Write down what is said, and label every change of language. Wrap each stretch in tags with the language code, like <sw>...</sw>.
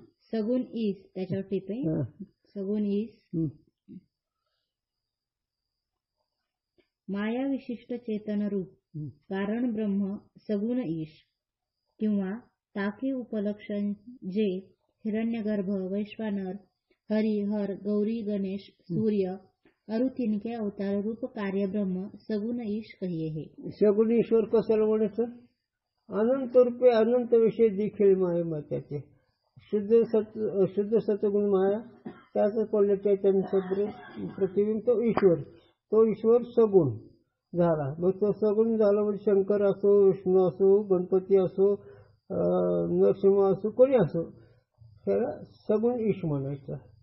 <mr>सगुण ईस त्याच्यावर टिप आहे.</mr> <hi>सगुण ईस माया विशिष्ट चेतन रूप कारण ब्रह्म सगुण ईश किंवा ताके उपलक्षण जे हिरण्यगर्भ वैश्वानर हरी हर गौरी गणेश सूर्य अरु तिनके अवतार रूप कार्य ब्रह्म सगुण ईश कहिये.</hi> <mr>हे सगुण ईश्वर कशाला म्हणायचं. अनंत रूपे अनंत विषय देखील माया त्याचे शुद्ध सत्वगुण माया त्याच पडले चैतन्य सदृश प्रतिबिंब तो ईश्वर. तो ईश्वर सगुण झाला. मग तो सगुण झाला म्हणजे शंकर असो विष्णू असो गणपती असो नरसिंह असो कोणी असो त्याला सगुण ईश म्हणायचं.</mr>